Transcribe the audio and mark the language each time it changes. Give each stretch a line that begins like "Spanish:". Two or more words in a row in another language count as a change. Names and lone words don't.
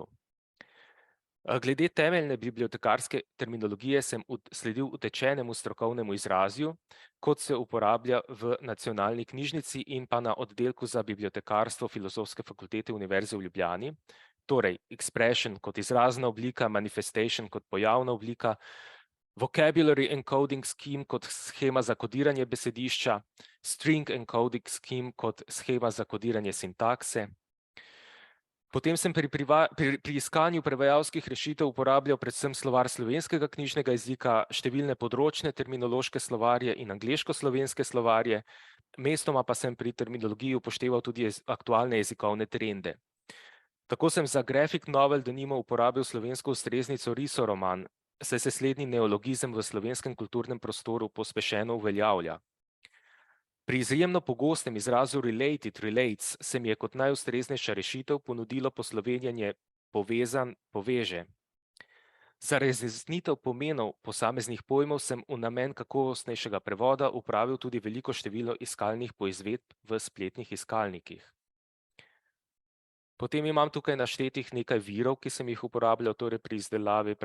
Slovenian: Glede temeljne bibliotekarske terminologije sem sledil utečenemu strokovnemu izrazju, kot se uporablja v Nacionalni knjižnici in pa na oddelku za bibliotekarstvo Filozofske fakultete Univerze v Ljubljani. Torej, expression kot izrazna oblika, manifestation kot pojavna oblika,
English: vocabulary encoding scheme
Slovenian: kot shema za kodiranje besedišča,
English: string encoding scheme
Slovenian: kot shema za kodiranje sintakse. Potem sem pri iskanju prevajalskih rešitev uporabljal predvsem slovar slovenskega knjižnega jezika, številne področne terminološke slovarje in angleško-slovenske slovarje, mestoma pa sem pri terminologiji upošteval tudi aktualne jezikovne trende. Tako sem za
English: graphic novel
Slovenian: denimo uporabil slovensko ustreznico risoroman, saj se slednji neologizem v slovenskem kulturnem prostoru pospešeno uveljavlja. Pri izjemno pogostem izrazu
English: related, relates,
Slovenian: se mi je kot najustreznejša rešitev ponudilo poslovenjanje povezan, poveže. Za razjasnitev pomenov posameznih pojmov sem v namen kakovostnejšega prevoda upravil tudi veliko število iskalnih poizvedb v spletnih iskalnikih. Potem imam tukaj naštetih nekaj virov, ki sem jih uporabljal torej pri izdelavi